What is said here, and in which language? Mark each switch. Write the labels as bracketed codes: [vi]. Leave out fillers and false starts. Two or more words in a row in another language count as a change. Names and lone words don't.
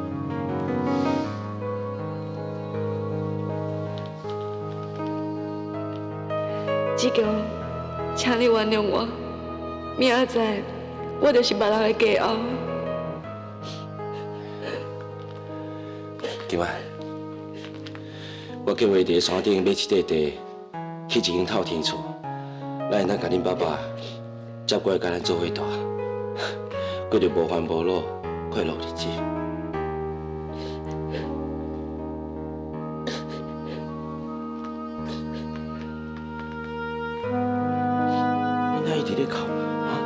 [nan] 志强，请你原谅我，明仔载我就是别人的家后。金婉，我计划伫山顶买一块地，起一间透天厝，咱会当甲恁爸爸接过来，甲咱做伙大，过着无烦无恼、快乐日子。你哪一直咧哭啊？